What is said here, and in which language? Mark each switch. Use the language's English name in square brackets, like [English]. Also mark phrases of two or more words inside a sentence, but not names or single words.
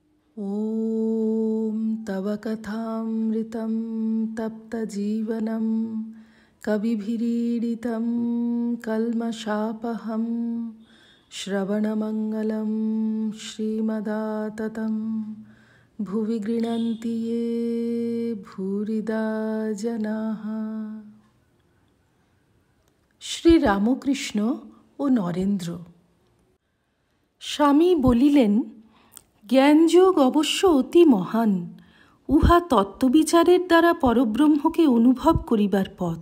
[Sanskrit] ॐ तव कथामृतं तप्तजीवनं कविभिरीडितं कल्मषापहं श्रवणमङ्गलं श्रीमदाततं भुवि गृह्णन्ति ये भूरिदा जनाः। [Bangla] শ্রী রামকৃষ্ণ ও নরেন্দ্র। স্বামী বলিলেন, জ্ঞানযোগ অবশ্য অতি মহান, উহা তত্ত্ববিচারের দ্বারা পরব্রহ্মকে অনুভব করিবার পথ।